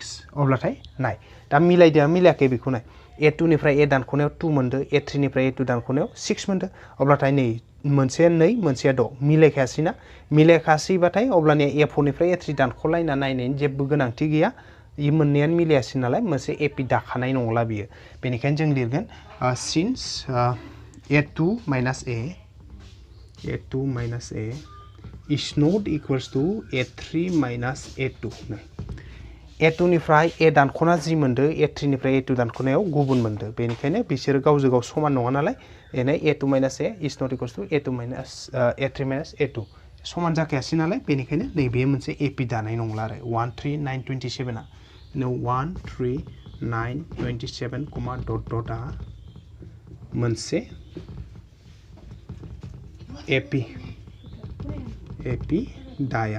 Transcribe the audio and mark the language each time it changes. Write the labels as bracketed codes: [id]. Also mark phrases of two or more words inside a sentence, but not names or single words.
[brx] अब्लाथाय नाय दा मिलायदों मिलायाखै बेखौ नाय। A2 निफ्राय A दानख'नायाव 2 मोनदो। A3 निफ्राय A2 दानख'नायाव 6 मोनदो। अब्लाथाय नै मोनसेया 2 मोनसेया 6 मिलायखायासैना। मिलायखासैबाथाय अब्लानिया A4 निफ्राय A3 दानख'लायना नायनायनि जेबो गोनांथि गैया। इ मोननैयानो मिलायासै नालाय मोनसे एपि दाखानाय नंला बियो। बेनिखायनो जों लिरगोन [en] since A2 minus A is not equals to A3 minus A2. [brx] A2 निफ्राय A दानख'ना जि मोनदो A3 निफ्राय A2 दानख'नायाव गुबुन मोनदो। बेनिखायनो बिसोरो गावजों गाव समान नङा नालाय बेनो [en] A2 minus A is not equals to A3 minus A2 [brx] समान जाखायासै नालाय बेनिखायनो नैबे मोनसे एपि दानाय नंला आरो। 1, 3, 9, 27आ 1, 3, 9, 27 कमा डटआ मोनसे एपि दाया।